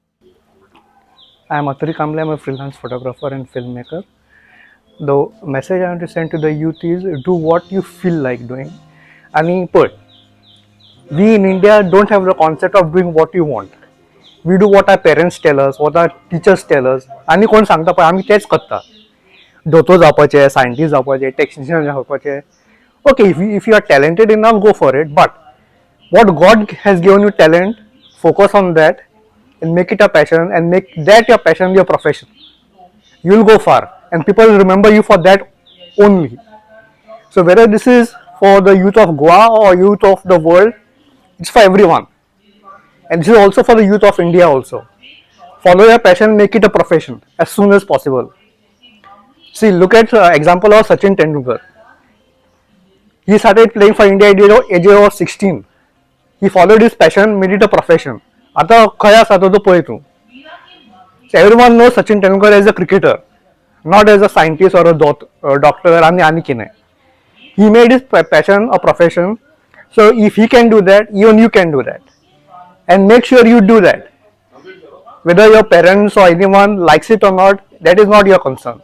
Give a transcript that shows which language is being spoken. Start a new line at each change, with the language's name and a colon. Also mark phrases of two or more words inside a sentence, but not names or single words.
English: I'm Atari Kamble. I'm a freelance photographer and filmmaker. The message I want to send to the youth is do what you feel like doing. And put, we in India don't have the concept of doing what you want. We do what our parents tell us, what our teachers tell us.
Konkani: आणि कोण सांगता पण आम्ही तेच करता. दोतोर जावपाचे, सायंटिस्ट जावपाचे, टेक्निशियन जावपाचे.
English: Okay, if you are talented enough, go for it. But what God has given you talent, focus on that and make it a passion and make that your passion your profession. You will go far and people will remember you for that only. So whether this is for the youth of Goa or youth of the world, it's for everyone. And this is also for the youth of India also. Follow your passion, make it a profession as soon as possible. See, look at example of Sachin Tendulkar. He started playing for India at the age of 16. He followed his passion, made it a profession.
Konkani: आता खंय आसा तो पळय तूं.
English: So everyone knows Sachin Tendulkar as a cricketer, not as a scientist or a doctor and कितें. He made his passion a profession. So if he can do that, even you can do that. And make sure you do that. Whether your parents or anyone likes it or not, that is not your concern.